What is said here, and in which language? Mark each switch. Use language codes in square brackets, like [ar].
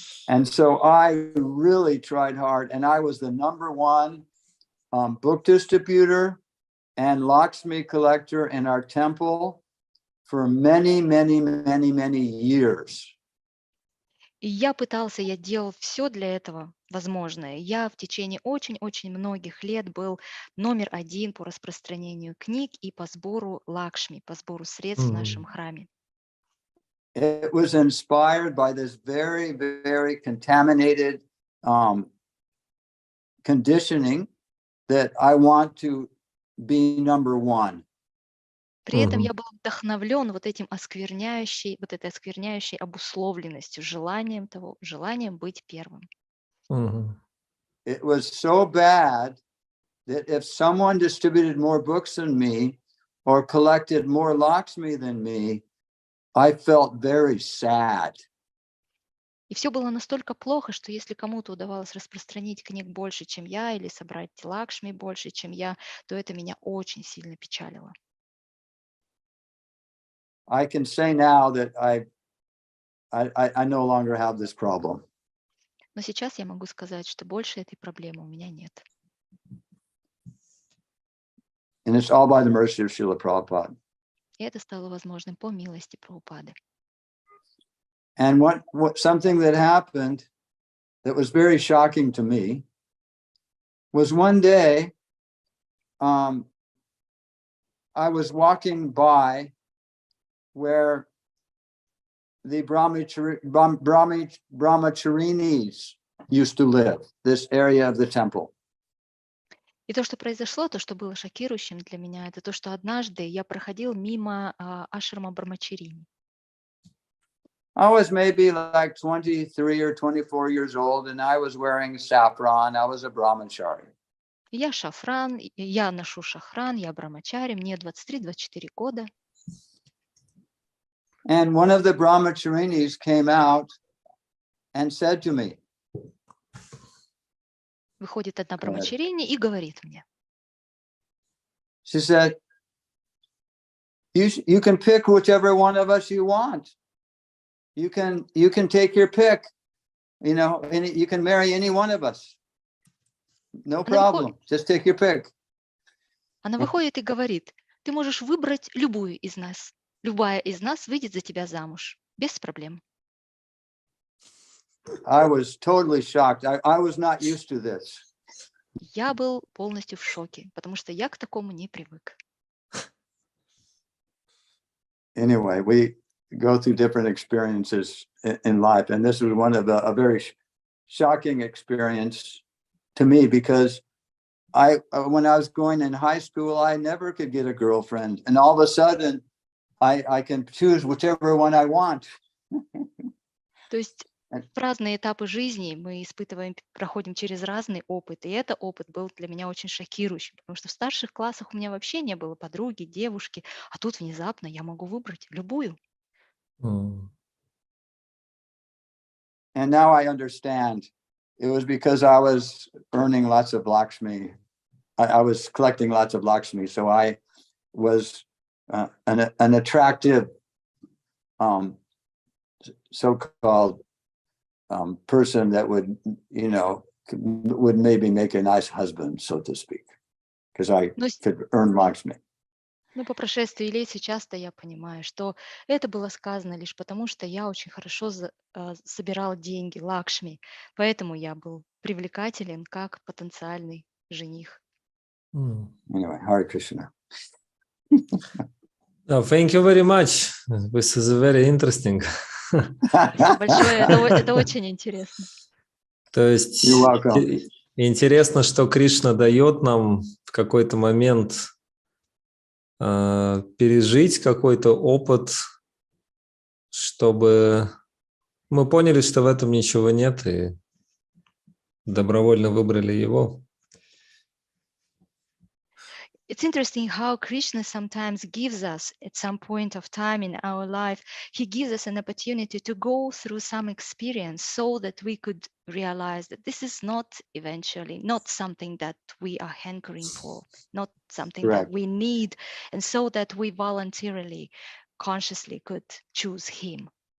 [en] And so I really tried hard, and I was the #1 book distributor and Lakshmi collector in our temple for many, many, many, many years. [ru] И я делал все для этого возможное. Я в течение очень-очень многих лет был №1 по распространению книг и по сбору Лакшми, по сбору средств в нашем храме. [en] It was inspired by this very, very contaminated conditioning that I want to be #1. [ru] При этом я был вдохновлен этой оскверняющей обусловленностью, желанием быть первым. [en] It was so bad that if someone distributed more books than me or collected more Lakshmi than me, I felt very sad. [ru] И все было настолько плохо, что если кому-то удавалось распространить книг больше, чем я, или собрать Лакшми больше, чем я, то это меня очень сильно печалило. [en] I can say now that I no longer have this problem. [ru] Но сейчас я могу сказать, что больше этой проблемы у меня нет. [en] And it's all by the mercy of Шрила Прабхупада. [ru] И это стало возможным по милости Прабхупады. [en] And something that happened that was very shocking to me was one day I was walking by where the Brahmacharinis used to live, this area of the temple. [ru] И то, что произошло, то, что было шокирующим для меня, это то, что однажды я проходил мимо ашрама Брамачарини. [en] I was maybe like 23 or 24 years old, and I was wearing saffron. I was a brahmachari. [ru] Я шафран, я ношу шахран, я брамачари, мне 23-24 года. [en] And one of the brahmacharinis came out and said to me, [ru] Выходит одна [en] Go ahead. [ru] брамачарини и говорит мне. [en] She said, you can pick whichever one of us you want. You can take your pick, you know, you can marry any one of us. No problem. Just take your pick. [ru] Она выходит и говорит, ты можешь выбрать любую из нас. Любая из нас выйдет за тебя замуж. Без проблем. [en] I was totally shocked. I was not used to this. [ru] Я был полностью в шоке, потому что я к такому не привык. [en] Anyway, we go through different experiences in life, and this was one of a very shocking experience to me, because when I was going in high school, I never could get a girlfriend, and all of a sudden I can choose whichever one I want. [ru] То есть в разные этапы жизни мы проходим через разный опыт, и этот опыт был для меня очень шокирующим, потому что в старших классах у меня вообще не было подруги, девушки, а тут внезапно я могу выбрать любую. [en] And now I understand. It was because I was earning lots of Lakshmi. I was collecting lots of Lakshmi, so I was an attractive so-called person that would, you know, would maybe make a nice husband, so to speak, because I could earn Lakshmi. [ru] Но по прошествии лет сейчас-то я понимаю, что это было сказано лишь потому, что я очень хорошо собирал деньги, лакшми, поэтому я был привлекателен как потенциальный жених. [en] Anyway, Hare Krishna. Thank you very much. This is very interesting. [ru] Спасибо большое, это очень интересно. То есть интересно, что Кришна дает нам в какой-то момент пережить какой-то опыт, чтобы мы поняли, что в этом ничего нет, и добровольно выбрали его. [en] It's interesting how Krishna sometimes gives us, at some point of time in our life, he gives us an opportunity to go through some experience so that we could realize that this is not eventually, not something that we are hankering for, not something that we need, and so that we voluntarily, consciously could choose him.